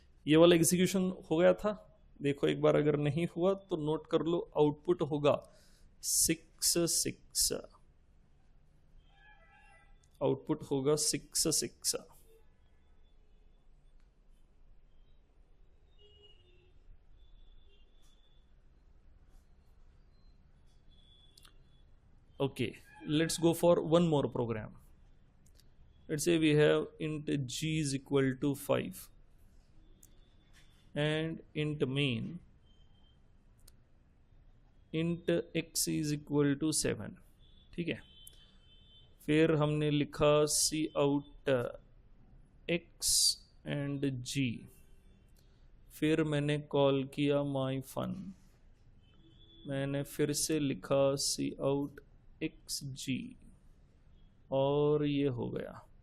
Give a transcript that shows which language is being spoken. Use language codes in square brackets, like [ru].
[hi] ये वाला एग्जीक्यूशन हो गया था। देखो एक बार, अगर नहीं हुआ तो नोट कर लो, आउटपुट होगा 6 आउटपुट होगा 6 [en] Okay, let's go for one more program. Let's say we have int g is equal to 5 and int main int x is equal to 7. [hi] ठीक है, फिर हमने लिखा सी आउट x एंड g, फिर मैंने कॉल किया माई फन, मैंने फिर से लिखा सी आउट एक्स जी, और ये हो गया।